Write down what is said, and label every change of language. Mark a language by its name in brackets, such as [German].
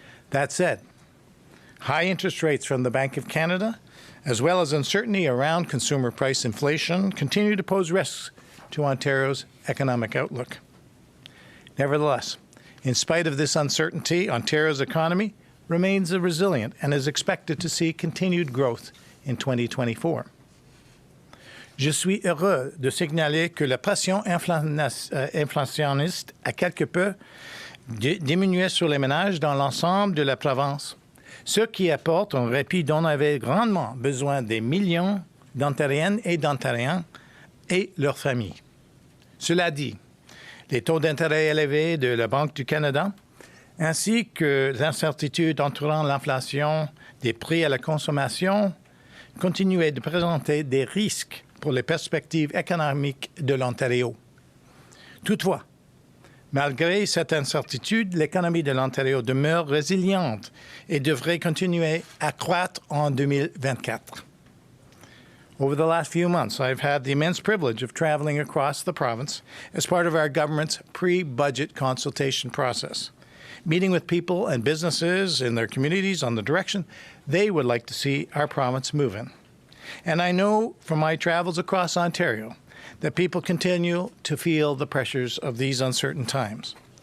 [English] That said, high interest rates from the Bank of Canada, as well as uncertainty around consumer price inflation, continue to pose risks to Ontario's economic outlook. Nevertheless, in spite of this uncertainty, Ontario's economy remains resilient and is expected to see continued growth in 2024. [French] Je suis heureux de signaler que la pression inflationniste a quelque peu diminué sur les ménages dans l'ensemble de la province, ce qui apporte un répit dont avaient grandement besoin des millions d'Ontariennes et d'Ontariens et leurs familles. Cela dit, les taux d'intérêt élevés de la Banque du Canada, ainsi que l'incertitude entourant l'inflation des prix à la consommation, continuaient de présenter des risques pour les perspectives économiques de l'Ontario. Toutefois, malgré cette incertitude, l'économie de l'Ontario demeure résiliente et devrait continuer à croître en 2024. [English] Over the last few months, I've had the immense privilege of traveling across the province as part of our government's pre-budget consultation process, meeting with people and businesses in their communities on the direction they would like to see our province move in. And I know from my travels across Ontario that people continue to feel the pressures of these uncertain times.